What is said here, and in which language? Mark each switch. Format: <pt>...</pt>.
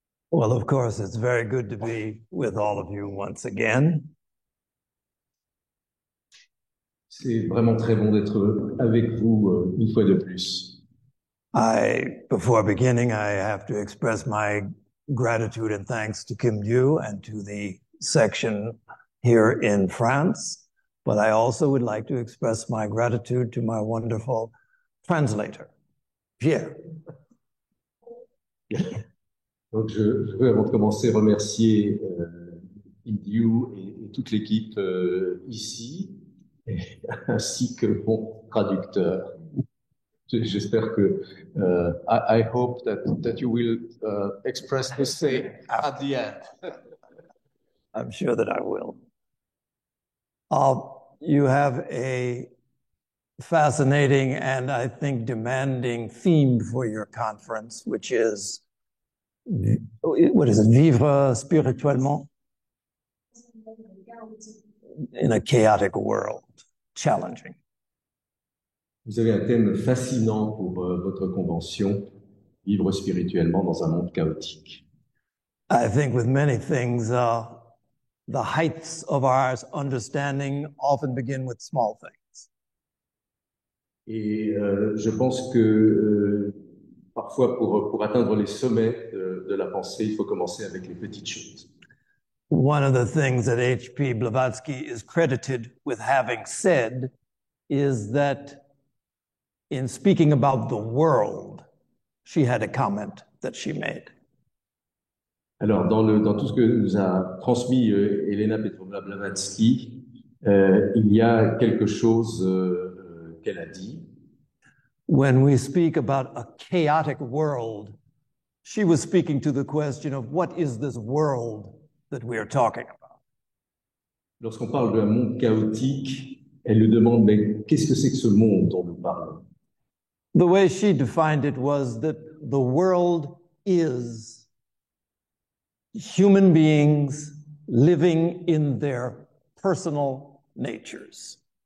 <en>Well, of course, it's very good to be with all of you once again.</en> <fr>C'est vraiment très bon d'être avec vous une fois de plus.</fr> <en>Before beginning, I have to express my gratitude and thanks to Kim Liu and to the section here in France. But I also would like to express my gratitude to my wonderful translator, Pierre.</en> <fr>Donc, je veux, avant de commencer, remercier Kim Liu et toute l'équipe ici, ainsi que mon traducteur. J'espère que</fr> <en>I hope that you will express the same at the end. I'm sure that I will. You have a fascinating and I think demanding theme for your conference, which is, what is it,</en> <fr>vivre spirituellement</fr> <en>in a chaotic world, challenging.</en> <fr>Vous avez un thème fascinant pour votre convention, vivre spirituellement dans un monde chaotique.</fr> <en>I think with many things, the heights of our understanding often begin with small things.</en> <fr>Et je pense que parfois, pour atteindre les sommets de la pensée, il faut commencer avec les petites choses.</fr> <en>One of the things that H.P. Blavatsky is credited with having said is that in speaking about the world, she had a comment that she made.</en> <fr>Alors, dans tout ce que nous a transmis Elena Petrovna Blavatsky, il y a quelque chose qu'elle a dit.</fr> <en>When we speak about a chaotic world, she was speaking to the question of what is this world that we are talking about?</en> <fr>Lorsqu'on parle d'un monde chaotique, elle nous demande, mais qu'est-ce que c'est que ce monde dont nous parlons?</fr> <en>The way she defined it was that the world is human beings living in their personal natures.</en>